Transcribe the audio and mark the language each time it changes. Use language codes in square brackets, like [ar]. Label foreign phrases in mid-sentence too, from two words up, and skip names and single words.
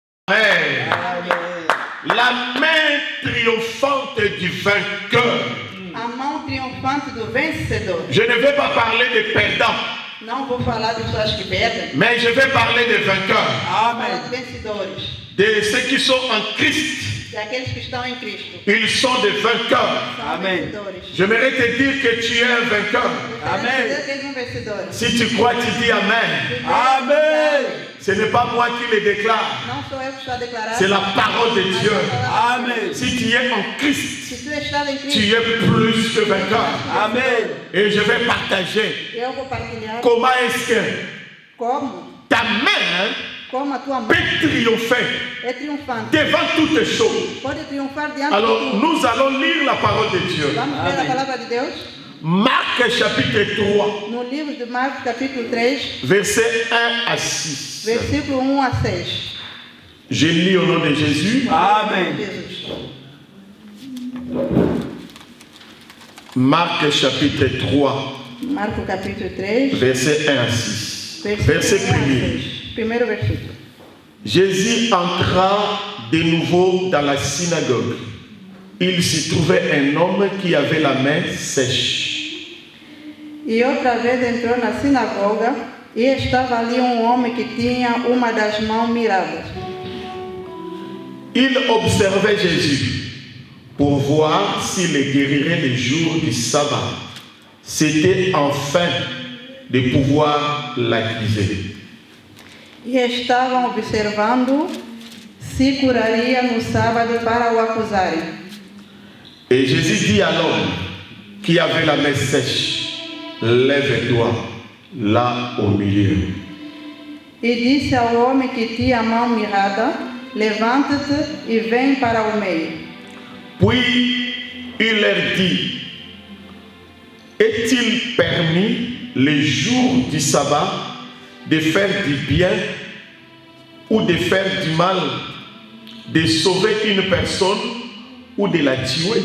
[fr] Hey. La main triomphante du vainqueur. [pt] A mão triunfante do vencedor. [fr] Je ne vais pas parler des perdants. [pt] Não vou falar de pessoas que perdem. [fr] Mais je vais parler des vainqueurs. [pt] Amen. De vencedores. [fr] De ceux qui sont en Christ. [pt] Daqueles que estão em Cristo. [fr] Ils sont des vainqueurs. [pt] Amen. [fr] J'aimerais te dire que tu es un vainqueur. [pt] Amen. [fr] Si tu crois, tu dis Amen. [pt] Amen. [fr] Ce n'est pas moi qui le déclare. [pt] Não sou eu que estou a declarar. [fr] C'est la parole de Dieu. [pt] Amen. [fr] Si tu es en Christ, [pt] Se tu estás em Cristo, [fr] tu es plus que vainqueur. [pt] Amen. [fr] Et je vais partager [pt] eu vou partilhar [fr] comment est-ce que [pt] como [fr] ta main [pt] a tua mão [fr] peut triompher [pt] é triunfante. [fr] devant toutes choses. [pt] Pode triunfar diante [fr] Alors, [pt] de tudo. [fr] nous allons lire la parole de Dieu. [pt] Vamos ler a palavra de Deus [fr] Marc chapitre 3, [pt] no livro de Marcos, capítulo 3, [fr] versets 1 à 6. [pt] versículo 1 a 6. [fr] Je lis au nom de Jésus. [pt] Amen. Jesus. [fr] Marc chapitre 3, [pt] Marcos, capítulo 3, [fr] versets 1 à 6. [pt] versículo [fr] Verset [pt] 1 a [fr] 1er. [pt] 6. Primeiro versículo. [fr] Jésus entra de nouveau dans la synagogue. Il s'y trouvait un homme qui avait la main sèche. [pt] E outra vez entrou na sinagoga e estava ali homem que tinha uma das mãos miradas. [fr] Il observait Jésus pour voir s'il le guérirait le jour du sabbat. C'était enfin de pouvoir l'accuser. [pt] E estavam observando se curaria no sábado para o acusarem. [fr] Et Jésus dit à l'homme qui avait la main sèche, lève-toi là au milieu. [pt] E disse ao homem que tinha a mão mirada, levanta-te e vem para o meio. [fr] Puis il leur dit, est-il permis le jour du sabbat de faire du bien ou de faire du mal, de sauver une personne ou de la tuer?